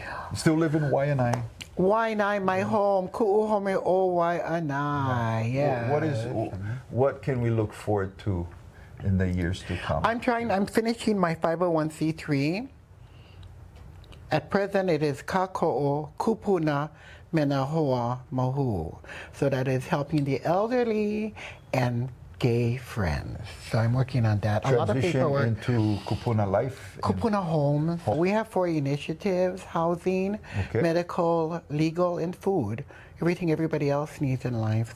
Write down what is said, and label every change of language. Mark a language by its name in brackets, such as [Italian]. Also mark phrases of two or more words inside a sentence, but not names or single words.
[English] You still live in Waiʻanae? Waiʻanae, my home. [Hawaiian] Ku'uhome o Waiʻanae. [English] Yeah. What can we look forward to in the years to come? I'm finishing my 501c3. At present, it is [Hawaiian] kāko'o kūpuna mena hoa Māhū. [English] So that is helping the elderly and gay friends. So I'm working on that. A lot of Transition paperwork. into kūpuna life. Kūpuna homes. We have 4 initiatives: housing, Okay. medical, legal, and food. Everything everybody else needs in life.